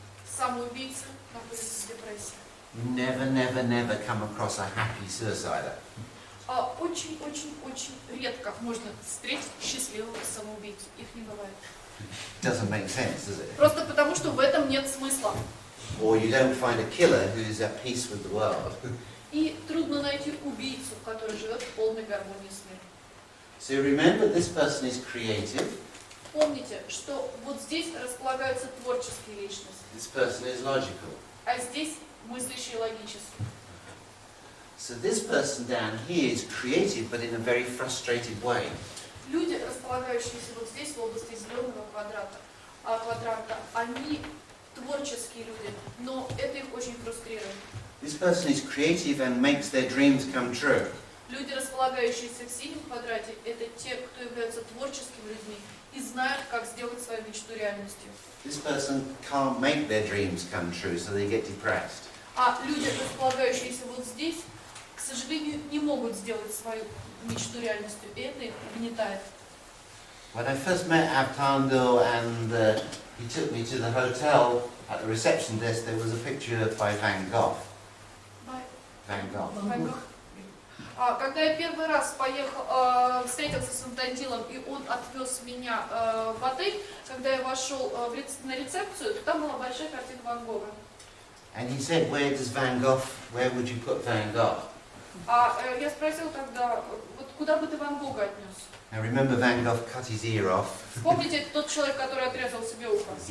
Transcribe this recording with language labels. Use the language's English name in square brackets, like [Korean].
[Russian] Самоубийцы находятся в депрессии. [English] Never, never, never come across a happy suicider. [Russian] А очень-очень-очень редко можно встретить счастливого самоубийцу. Их не бывает. [English] Doesn't make sense, does it? [Russian] Просто потому, что в этом нет смысла. [English] or you don't find a killer who's at peace with the world. [Russian] И трудно найти убийцу, который живет в полной гармонии с миром. [English] So remember, this person is creative, [Russian] Помните, что вот здесь располагаются творческие личности, [English] this person is logical. [Russian] а здесь мыслящие логически. [English] So this person down here is creative, but in a very frustrated way. [Russian] Люди, располагающиеся вот здесь, в области зеленого квадранта, они творческие люди, но это их очень фрустрирует. [English] This person is creative and makes their dreams come true. [Russian] Люди, располагающиеся в синем квадрате, это те, кто являются творческими людьми и знают, как сделать свою мечту реальностью. [English] This person can't make their dreams come true, so they get depressed. [Russian] А люди, располагающиеся вот здесь, к сожалению, не могут сделать свою мечту реальностью, и это их угнетает. [English] When I first met Avtandil and he took me to the hotel, at the reception desk there was a picture by Van Gogh. Van Gogh. [Russian] Когда я первый раз встретился с Антонилом, и он отвез меня в отель, когда я вошел на рецепцию, то там была большая картина Ван Гога. [English] And he said, where would you put Van Gogh? [Russian] Я спросил тогда, вот куда бы ты Ван Гога отнес? [English] Now remember, Van Gogh cut his ear off. [Russian] Вспомните, это тот человек, который отрезал себе ухо.